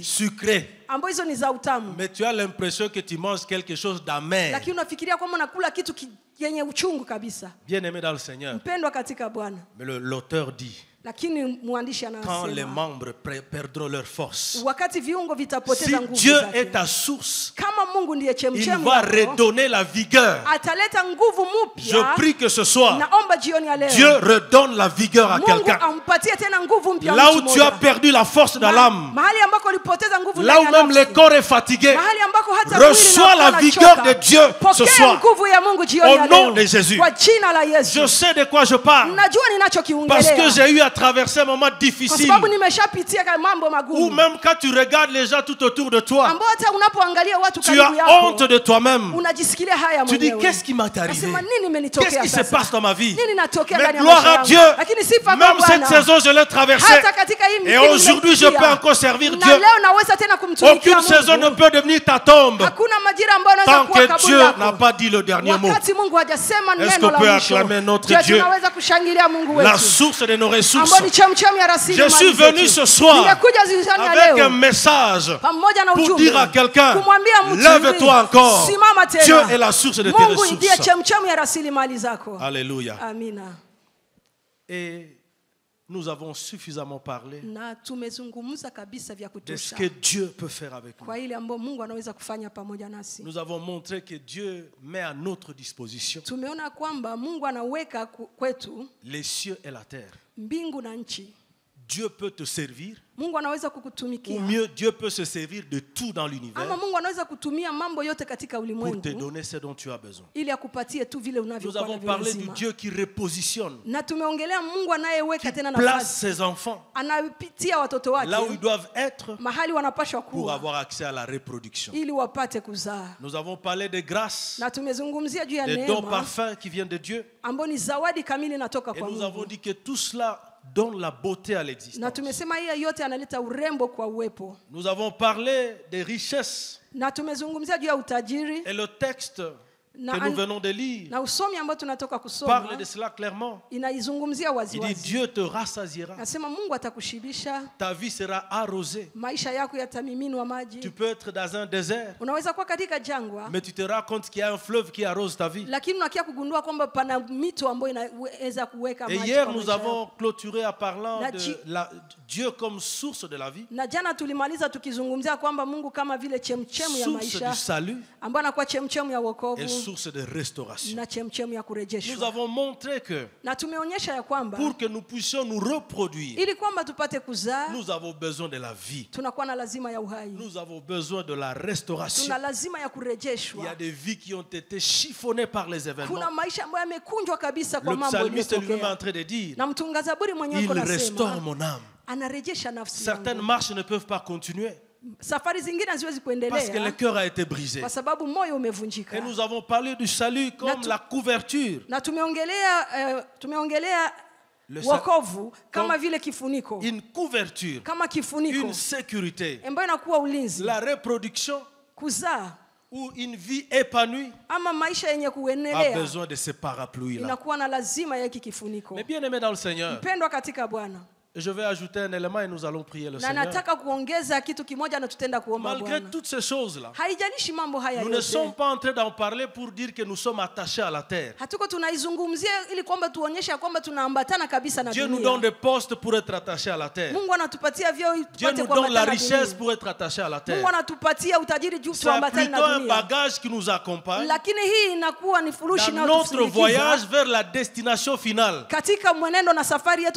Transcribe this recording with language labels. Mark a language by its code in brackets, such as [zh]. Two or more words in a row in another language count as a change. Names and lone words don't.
[fr] sucrées. [sw] ambazo hizo ni za utamu, [fr] Mais tu as l'impression que tu manges quelque chose d'amer. [sw] lakini unafikiria kwamba unakula kitu yenye uchungu kabisa. [fr] Bien aimé dans le Seigneur. [sw] Mpendwa katika Bwana, [fr] Mais l'auteur dit, [sw] lakini mwandishi [fr] quand les [sw] anasema [fr] membres perdront leur force, [sw] wakati viungo [fr] si [sw] vitapoteza nguvu [fr] Dieu est [sw] zake, [fr] ta source, [sw] kama Mungu ndiye [fr] il [sw] chemchemi [fr] va [sw] yako, [fr] redonner la vigueur. [sw] ataleta nguvu [fr] Je [sw] mpya. [fr] prie que ce soir, [sw] Naomba jioni ya leo [fr] Dieu redonne la vigueur à [sw] Mungu [fr] quelqu'un. [sw] ampatie tena nguvu mpya [fr] Là où [sw] mtu [fr] tu as [sw] mmoja. [fr] perdu la force dans l'âme, [sw] Mahali ambako ulipoteza nguvu [fr] là où [sw] ndani ya [fr] même le [sw] nafsi, [fr] corps est fatigué, [sw] mahali ambako hata mwili [fr] reçois [sw] unakuwa [fr] la vigueur [sw] unachoka, [fr] de Dieu ce [sw] pokea [fr] soir. [sw] nguvu ya Mungu jioni [fr] Au [sw] ya [fr] nom [sw] leo. [fr] de Jésus. [sw] Kwa jina la Yesu. [fr] Je sais de quoi je parle. [sw] Najua [fr] Parce que [sw] ninachokiongelea [fr] j'ai eu à traverser un moment [sw] kwa [fr] difficile [sw] sababu nimeshapitia mambo [fr] où [sw] magumu [fr] même quand tu regardes les gens tout autour de toi, [sw] ambao hata unapoangalia watu [fr] tu as [sw] karibu yako [fr] honte de toi-même. [sw] unajisikilia haya [fr] Tu dis, [sw] mwenyewe. [fr] qu'est-ce qui m'est arrivé? [sw] Nasema nini [fr] Qu'est-ce [sw] imenitokea [fr] qui se [sw] sasa? [fr] passe dans ma vie? [sw] Nini natokea [fr] Mais [sw] ndani ya [fr] gloire [sw] maisha [fr] à [sw] yangu? [fr] Dieu, [sw] Lakini sifa kwa [fr] même cette [sw] Bwana. [fr] saison, je l'ai traversée. [sw] Hata katika hii [fr] Et [sw] msimu [fr] aujourd'hui, je [sw] nimepitia. [fr] peux encore servir [sw] Na [fr] Dieu. [sw] leo naweza tena kumtumikia [fr] Aucune saison ne [sw] Mungu. [fr] peut devenir ta tombe [sw] Hakuna majira ambayo [fr] tant [sw] yanaweza kuwa [fr] que [sw] kaburi [fr] Dieu [sw] yako. [fr] n'a pas dit le dernier mot. [sw] Wakati Mungu hajasema [fr] Est-ce [sw] neno [fr] qu'on [sw] la [fr] peut [sw] mwisho. [fr] acclamer notre [sw] Je, [fr] Dieu? [sw] tunaweza kushangilia Mungu [fr] La [sw] wetu [fr] source de nos ressources. [sw] ambao ni chemchemi ya [fr] Je [sw] rasilimali [fr] suis venu [sw] zetu. [fr] ce soir [sw] Nimekuja ziziani ya [fr] avec un [sw] leo [fr] message [sw] pamoja na [fr] pour [sw] ujumbe [fr] dire à quelqu'un, [sw] kumwambia mtu [fr] lève-toi [sw] hivi, [fr] encore. [sw] simama tena. [fr] Dieu est la source de tes [sw] Mungu ndiye [fr] ressources. [sw] chemchemi ya rasilimali zako. [fr] Alléluia. [sw] Amina. [fr] Et nous avons suffisamment parlé [sw] na tumezungumza kabisa vya [fr] de ce [sw] kutosha [fr] que Dieu peut faire avec nous. [sw] kwa ile ambayo Mungu anaweza kufanya pamoja nasi. [fr] Nous avons montré que Dieu met à notre disposition [sw] Tumeona kwamba Mungu anaweka kwetu [fr] les cieux et la terre. [sw] mbingu na nchi. [fr] Dieu peut te servir, [sw] Mungu anaweza [fr] ou [sw] kukutumikia. [fr] mieux, Dieu peut se servir de tout dans l'univers [sw] Ama Mungu anaweza kutumia mambo yote katika [fr] pour te [sw] ulimwengu [fr] donner ce dont tu as besoin. [sw] ili akupatie tu vile [fr] Nous [sw] unavyokuwa [fr] avons [sw] navyo [fr] parlé du [sw] lazima. [fr] Dieu qui repositionne, [sw] Na tumeongelea Mungu anayeweka tena [fr] place [sw] nafasi, [fr] ses enfants [sw] anapitia watoto [fr] là où ils [sw] wake [fr] doivent être [sw] mahali wanapashwa [fr] pour [sw] kuwa [fr] avoir accès à la reproduction. [sw] ili wapate kuzaa. [fr] Nous avons parlé des grâces, [sw] Na tumezungumzia juu ya [fr] des dons [sw] neema [fr] parfaits qui viennent de Dieu. [sw] ambayo ni zawadi kamili inatoka [fr] Et [sw] kwa [fr] nous avons [sw] Mungu. [fr] dit que tout cela donne la beauté à [sw] Na [fr] l'existence. [sw] tumesema hiyo yote analeta urembo kwa uwepo. [fr] Nous avons parlé des richesses. [sw] Na tumezungumzia juu ya utajiri [fr] Et le texte [sw] na, [fr] que nous venons de lire [sw] na usomi ambao tunatoka [fr] parle [sw] kusoma [fr] de cela clairement. [sw] inaizungumzia [fr] Il [sw] wazi [fr] dit [sw] wazi. [fr] Dieu te rassasiera. [sw] Nasema Mungu atakushibisha, [fr] Ta vie sera arrosée. [sw] maisha yako yatamiminwa [fr] Tu [sw] maji. [fr] peux être dans un désert, [sw] Unaweza kuwa katika jangwa, [fr] mais tu te rends compte qu'il y a un fleuve qui arrose ta vie. [sw] lakini unakia kugundua kwamba pana mito ambayo inaweza kuweka [fr] Et [sw] maji [fr] hier, [sw] kwa [fr] nous [sw] maisha [fr] avons [sw] yako. [fr] clôturé en parlant [sw] La [fr] de chi- Dieu comme source de la vie, [sw] Na jana tulimaliza tukizungumzia kwamba Mungu kama vile chemchemu ya [fr] source du [sw] maisha [fr] salut [sw] ambayo anakuwa chemchemu ya [fr] et [sw] wokovu [fr] source de restauration. [sw] na chemchemu ya [fr] Nous [sw] kurejeshwa. [fr] avons montré que [sw] Na tumeonyesha ya kwamba [fr] pour que nous puissions nous reproduire, [sw] ili kwamba tupate kuzaa [fr] nous avons besoin de la vie. [sw] tunakuwa na lazima ya uhai, [fr] Nous avons besoin de la restauration. [sw] tuna lazima ya [fr] Il y a [sw] kurejeshwa. [fr] des vies qui ont été chiffonnées par les [sw] Kuna [fr] événements. [sw] maisha ambayo yamekunjwa kabisa kwa [fr] Le [sw] mambo [fr] psalmiste lui-même est en [sw] yaliyotokea, [fr] train de dire, [sw] na mtunga zaburi mwenyewe [fr] il [sw] yuko [fr] restaure [sw] nasema [fr] mon âme. [sw] anarejesha nafsi [fr] Certaines [sw] yangu. [fr] marches ne peuvent pas continuer [sw] Safari zingine haziwezi [fr] parce que le [sw] kuendelea [fr] cœur a été brisé. [sw] kwa sababu moyo umevunjika. [fr] Et nous avons parlé du salut comme tu- la couverture. [sw] Na tumeongelea [fr] Le [sw] wokovu kama [fr] comme [sw] vile kifuniko, [fr] une couverture, [sw] kama kifuniko [fr] une sécurité, [sw] ambayo inakuwa ulinzi, [fr] la reproduction [sw] kuzaa [fr] ou une vie épanouie [sw] ama maisha yenye [fr] a [sw] kuendelea [fr] besoin de ce parapluie-là. [sw] inakuwa na lazima ya hiki kifuniko. [fr] Mais bien aimé dans le Seigneur, [sw] Mpendwa katika Bwana, [fr] je vais ajouter un élément et nous allons prier le [sw] na [fr] Seigneur. [sw] nataka kuongeza kitu kimoja na tutenda kuomba [fr] Malgré [sw] Bwana. [fr] toutes ces choses-là, [sw] Haijalishi mambo haya [fr] nous ne sommes [sw] yote, [fr] pas en train d'en parler pour dire que nous sommes attachés à la terre. [sw] hatuko tunaizungumzia ili kwamba tuonyeshe ya kwamba tunaambatana kabisa na [fr] Dieu nous donne [sw] dunia. [fr] des postes pour être attachés à la terre. [sw] Mungu anatupatia vyeo [fr] Dieu [sw] tupate [fr] nous donne la [sw] kuambatana na [fr] richesse [sw] dunia. [fr] pour être attachés à la terre. [sw] Mungu anatupatia utajiri juu [fr] C'est [sw] tuambatane [fr] plutôt [sw] na [fr] un [sw] dunia. [fr] bagage qui nous accompagne [sw] Lakini hii inakuwa ni furushi [fr] dans notre voyage [sw] inayotusindikiza [fr] vers la destination finale, [sw] katika mwenendo na safari yetu